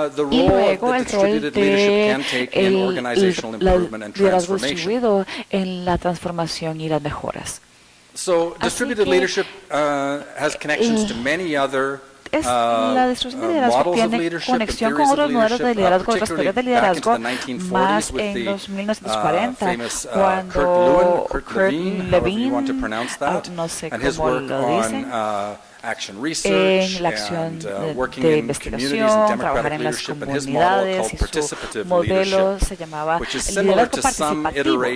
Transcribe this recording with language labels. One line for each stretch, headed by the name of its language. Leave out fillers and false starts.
Spanish: Y luego el rol del liderazgo distribuido en la transformación y las mejoras.
English: So distributed leadership has connections to many other
Spanish: la distribución de liderazgo tiene conexión con otros modelos de liderazgo, otras teorías de liderazgo, más en los 1940, cuando Kurt Lewin, no sé cómo lo dicen, en la acción de investigación, trabajar en las comunidades, y su modelo se llamaba liderazgo participativo.